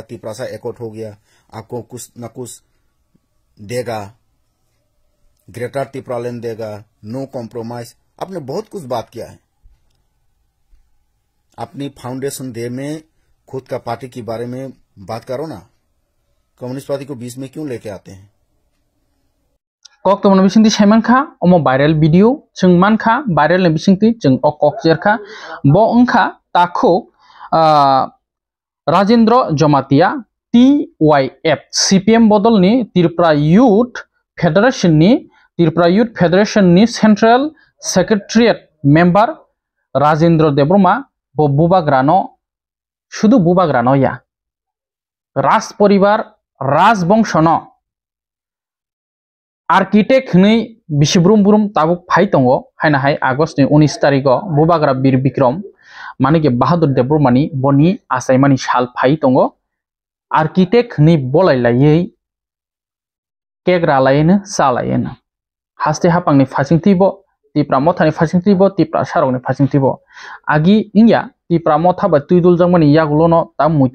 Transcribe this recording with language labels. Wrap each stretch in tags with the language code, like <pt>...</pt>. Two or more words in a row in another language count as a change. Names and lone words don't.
<hi>तिपरासा एकॉर्ड हो गया, आपको कुछ न कुछ देगा, ग्रेटर तिपरालैंड देगा,</hi> <en>no compromise,</en> <hi>आपने बहुत कुछ बात किया है। अपनी</hi> <en>foundation day</en> <hi>में खुद का पार्टी के बारे में बात करो ना, कम्युनिस्ट पार्टी को बीच में क्यों लेके आते हैं?</hi> <trp>kok to bisingti saimankha omo viral video chung mankha viral ni bisingti chung o kok jerkha bo ongkha takho Rajendra Jamatia TYF CPM bodol ni Tripura Youth Federation ni</trp> <en>Central Secretariat member</en> <trp>Rajendra Debroma bo bubagrano শুধু bubagrano ya Ras poribar Ras bongsono आर्किटेक्ट हनै बिसिब्रुम बुरुम ताबुक फाइ दंगो हायना हाय आगस्ट नि 19 तारिखो बुबाग्रा बीर बिक्रम माने के बाहादुर देबरमानि बनि आसायमानि साल फाइ दंगो आर्किटेक्ट हनै बलायलायै केग्रा लायनो सालायनो हास्ते हापांनि फासिंथिबो तिप्रा मथानि फासिंथिबो तिप्रा सारगनि फासिंथिबो आगि इंया तिप्रा मथाबा तुइदुल जंगमानि यागुलोनो ता मुइतु</trp>